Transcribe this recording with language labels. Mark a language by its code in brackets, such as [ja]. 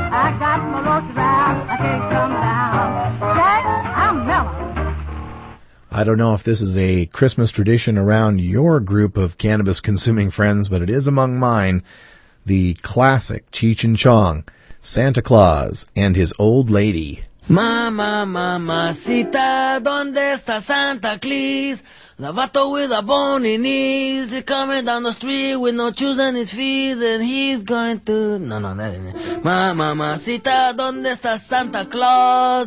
[en] I got my roaches out, I can't come down. Jack, I'm mellow. I don't know if this is a Christmas tradition around your group of cannabis-consuming friends, but it is among mine. The classic Cheech and Chong, Santa Claus and His Old Lady. [es] Mama, mamacita, ¿dónde está Santa Claus? [en] The vato with the bony knees, he's coming down the street with no shoes on his feet, and he's going to... No, that ain't it. [es] Mamacita, ¿dónde está Santa Claus?